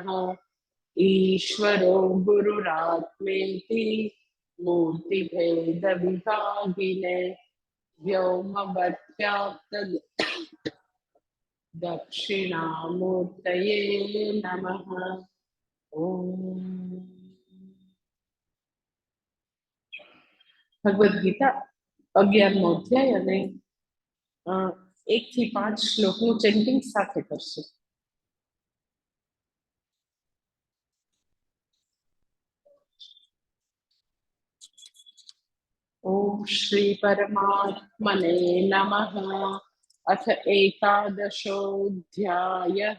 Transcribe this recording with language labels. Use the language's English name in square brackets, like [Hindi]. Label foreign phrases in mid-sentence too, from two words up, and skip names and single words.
[Sanskrit] ईश्वरो गुरुरात्मेति मूर्तिभेदविभागिने व्योमवद्व्याप्त दक्षिणामूर्तये नमः। [Gujarati] ओम भगवद गीता 11મો અધ્યાય અને 1 થી 5 શ્લોકનું ચેન્ટિંગ સાથે કરશું. [Sanskrit] ओम श्री परमात्मने नमः। अथ एकादशोऽध्यायः।